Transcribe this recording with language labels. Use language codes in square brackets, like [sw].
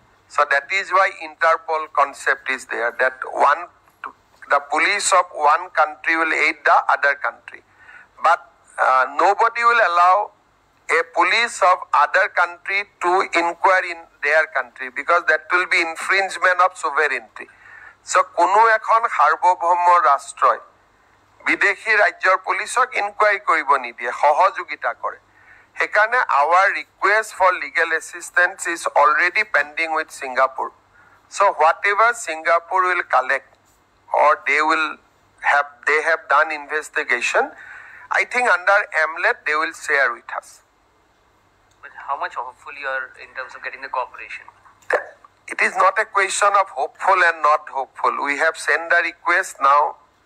[en] So that is why Interpol concept is there, that the police of one country will aid the other country. But nobody will allow a police of other country to inquire in their country because that will be infringement of sovereignty. [as] So কোনো এখন সাৰ্বভৌম ৰাষ্ট্ৰই বিদেশী ৰাজ্যৰ পুলিচক enquiry কৰিব নিদিয়ে সহযোগিতা কৰে সেইকাৰণে [en] our request for legal assistance is already pending with Singapore. So whatever Singapore will collect or they have done investigation, I think under AMLET they will share with us. But how much hopeful you are in terms of getting the cooperation? It is not a question of hopeful and not hopeful. We have sent the request now.